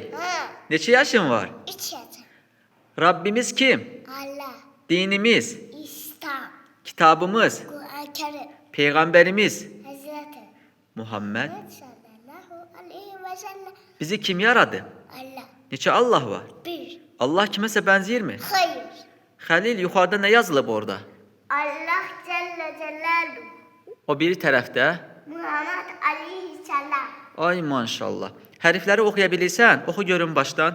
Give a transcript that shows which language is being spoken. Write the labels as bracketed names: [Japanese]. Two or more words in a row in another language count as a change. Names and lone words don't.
[Azerbaijani] Ha. neçə yaşın var? [Turkish] İçeceğim. Rabbimiz kim? Allah. Dinimiz, İslam. kitabımız, Kur'an-ı Kerim. peygamberimiz Hazreti Muhammed. Muhammed [Arabic] صلى الله عليه وسلم. [Azerbaijani] Bizi kim yaradı? Allah. Neçə Allah var? Bir. Allah kiməsə bənzəyir mi? [Turkish] Hayır. [Azerbaijani] Halil, yuxarıda nə yazılıb orada? [Arabic] الله جل جلاله. [Azerbaijani] O biri tərəfdə. [Turkish] Muhammed aleyhisselam. [Azerbaijani] Ay maşallah. Hərfləri oxuya bilirsən? Oxu görün başdan.